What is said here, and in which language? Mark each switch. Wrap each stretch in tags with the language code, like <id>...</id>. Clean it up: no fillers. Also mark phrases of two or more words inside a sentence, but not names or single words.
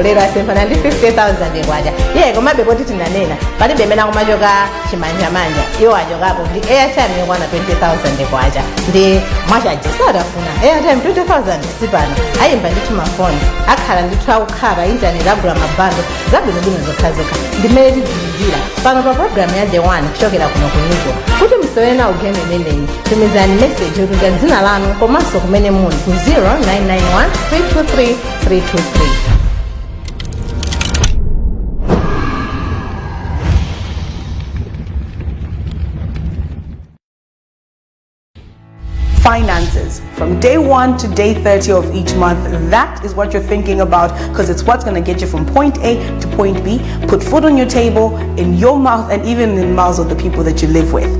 <ny>lero asemphana ndi 50,000 kwacha iye komabe poti tinanena palibe mmene akumachoka chimanjamanja iwo achokapo ndi airtime yokwana 20,000 kwacha ndi mwachajisa adafuna airtime 20,000 sipano ayimba ndithu mafoni akhala ndithu akukhala pa intaneti agula mabando zabwinobwino zokhazokha ndimene tidziwikira pano pa programu ya The One kuchokera kuno kuniko kuti musewere nawo game imeneyi tumizani message yotuza dzina lanu komanso kumene muli ku 0991 323 323.</ny> <en>Finances from day 1 to day 30 of each month. That is what you're thinking about because it's what's going to get you from point A to point B, put food on your table, in your mouth, and even in the mouths of the people that you live with.</en>